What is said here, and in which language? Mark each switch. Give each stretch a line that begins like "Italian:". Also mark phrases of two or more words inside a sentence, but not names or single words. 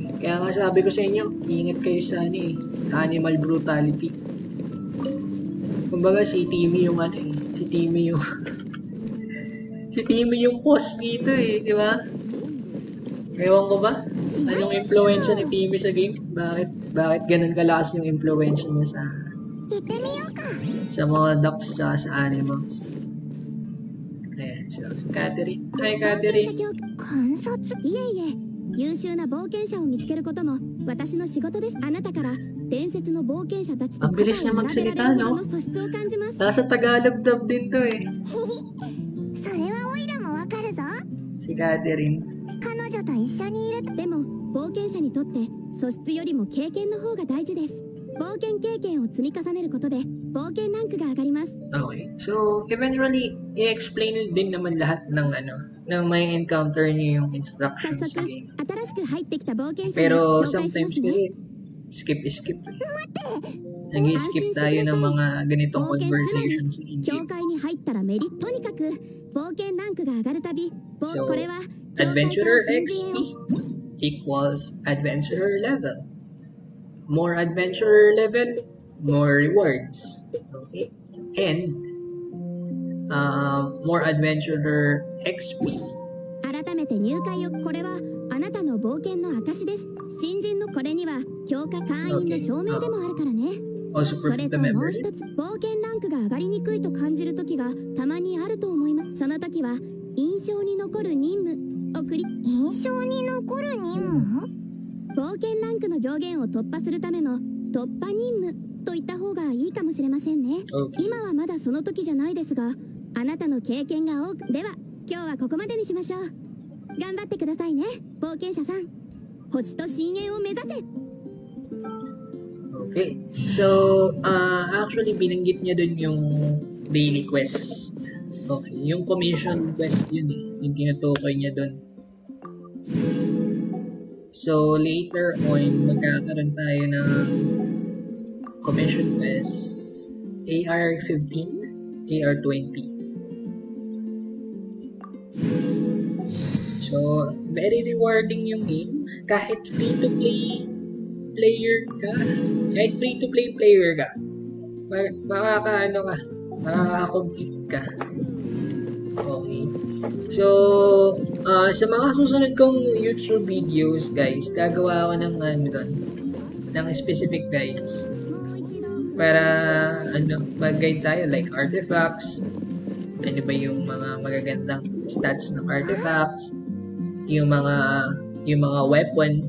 Filipino: Kaya nga sabi ko sa inyo, ingat kayo sa
English: animal brutality.
Filipino: Kumbaga si Timmy yung si Si Timmy yung boss dito eh, di ba? Ewan ko ba? Anong influensya ni Timmy sa game? Bakit ganun kalakas yung influensya niya
Japanese: 行ってみようか。
Filipino: sa mga ducks tsaka sa animals? Ayan, so si Catherine. Hi,
Japanese: 冒険者
Filipino: Catherine.
Japanese: 協観察いえいえ優秀な冒険者を見つけることも私の仕事です。あなたから伝説の冒険者たちと
Filipino: Ang bilis niya
Japanese: 並べられ
Filipino: magsalita,
Japanese: るほど
Filipino: no?
Japanese: の素質を感じます。
Filipino: Nasa Tagalog dub din to eh.
Japanese: それはオイラもわかるぞ。
Filipino: Si Catherine.
Japanese: 彼女と一緒にいると。でも冒険者にとって素質よりも経験の方が大事です。冒険経験を積み重ねることで冒険ランクが上がります。
English: Okay. So, eventually,
Filipino: i-explain din naman lahat ng ng may encounter niyo yung
Japanese: 早
Filipino: instructions
Japanese: 速
Filipino: sa game.
Japanese: 新しく入ってきた冒険者に
Filipino: Pero
Japanese: 紹介しま
Filipino: sometimes
Japanese: すね。
Filipino: kasi skip. Nag-skip tayo ng mga ganitong
Japanese: 冒険つまり
English: conversations in
Japanese: 教
English: game.
Japanese: 会に入ったらメリット。とにかく冒険ランクが上がるたび、
Filipino: So,
Japanese: これは教会から
English: Adventurer
Japanese: 新人へ
English: XP equals Adventurer level. More Adventurer level, more rewards. Okay? And, more Adventurer XP.
Japanese: 改めて入会を。これはあなたの冒険の証です。新人のこれには教会会員の証明でもあるからね。
English: Also
Japanese: そ
English: proof
Japanese: れ
English: of the
Japanese: ともう
English: membership.
Japanese: 一つ、冒険ランクが上がりにくいと感じる時がたまにあると思います。その時は印象に残る任務印象に残る任務。冒険ランクの上限を突破するための突破任務と言った方がいいかもしれませんね。 Okay. 今はまだその時じゃないですが、あなたの経験が多く。では今日はここまでにしましょう。頑張ってくださいね、冒険者さん。星と深淵を目指せ。
Filipino: Okay.
English: So, actually,
Filipino: binanggit niya dun yung daily quest. Okay. Yung
English: commission quest
Filipino: yun eh. Yung tinutukoy niya dun.
English: So, later on,
Filipino: magkakaroon tayo ng
English: commission quest
Filipino: AR-15, AR-20.
English: So, very rewarding
Filipino: yung game. Kahit
English: free-to-play player
Filipino: ka, makaka-compete ka. Okay. So, sa mga susunod kong YouTube videos, guys, gagawa ako ng ng
English: specific guides
Filipino: para mag-guide tayo like artifacts, ano ba yung mga magagandang stats ng artifacts, yung mga weapon.